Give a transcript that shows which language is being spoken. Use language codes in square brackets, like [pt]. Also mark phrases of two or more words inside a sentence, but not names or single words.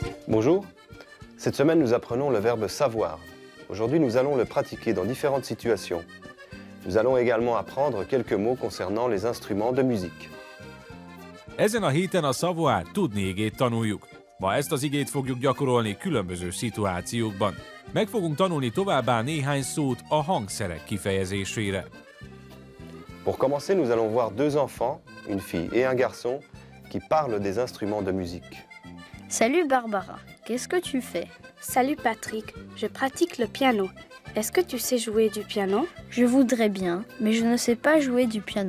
[fr] Bonjour, cette semaine nous apprenons le verbe savoir. Aujourd'hui nous allons le pratiquer dans différentes situations. Nous allons également apprendre quelques mots concernant les instruments de musique. [hu] Ezen a héten a savoir tudni igét tanuljuk. Ma ezt az igét fogjuk gyakorolni különböző szituációkban. Meg fogunk tanulni továbbá néhány szót a hangszerek kifejezésére. [fr] Pour commencer, nous allons voir deux enfants, une fille et un garçon, qui parlent des instruments de musique. Salut Barbara, qu'est-ce que tu fais? Salut Patrick, je pratique le piano. Est-ce que tu sais jouer du piano? Je voudrais bien, mais je ne sais pas jouer du piano.